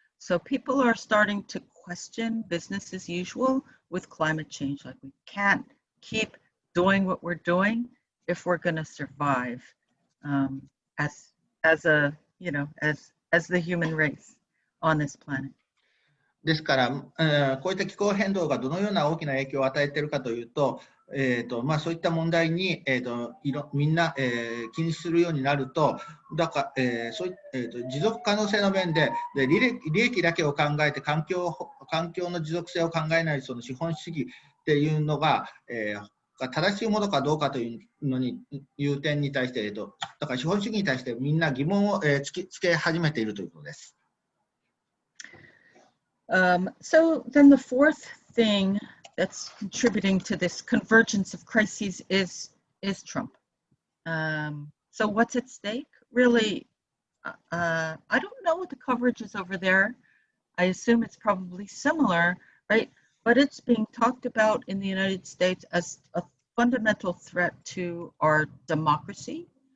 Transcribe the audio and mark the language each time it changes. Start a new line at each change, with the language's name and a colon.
English: So people are starting to question business as usual with climate change. Like, we can't keep doing what we're doing if we're going to survive. As the human race on this planet.
Japanese: ですから、こういった気候変動がどのような大きな影響を与えているかというと、そういった問題に、みんな、気にするようになると、持続可能性の面で、利益だけを考えて環境の持続性を考えないその資本主義っていうのが、正しいものかどうかという点に対して、だから資本主義に対してみんな疑問をつけ始めているということです。
English: So then the fourth thing that's contributing to this convergence of crises is Trump. So what's at stake? Really, I don't know what the coverage is over there. I assume it's probably similar, right? But it's being talked about in the United States as a fundamental threat to our democracy.